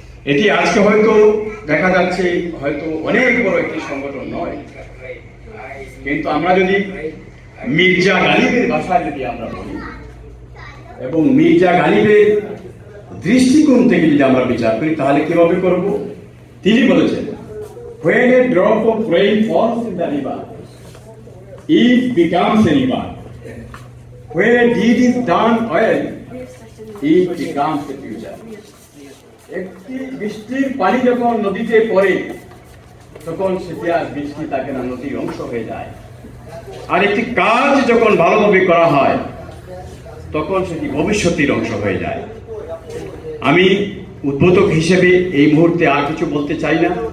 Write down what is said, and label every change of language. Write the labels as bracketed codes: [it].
[bn] এটি আজকে হয়তো দেখা যাচ্ছে হয়তো অনেক বড় একটি সংগঠন নয়, কিন্তু আমরা যদি মির্জা গালিবের ভাষায় যদি আমরা বলি এবং মির্জা গালিবের দৃষ্টিকোণ থেকে যদি আমরা বিচার করি, তাহলে কিভাবে করব? তিনি বলেছেন, [en] when a drop of rain falls in the river, it becomes a river. When a deed is done well, it becomes a future. [bn] একটি বৃষ্টির পানি যখন নদীতে পড়ে, তখন সেটি আর বৃষ্টি থাকে না, নদীর অংশ হয়ে যায়। আর একটি কাজ যখন ভালোভাবে করা হয়, তখন সেটি ভবিষ্যতের অংশ হয়ে যায়। আমি উদ্বোধক হিসেবে এই মুহূর্তে আর কিছু বলতে চাই না।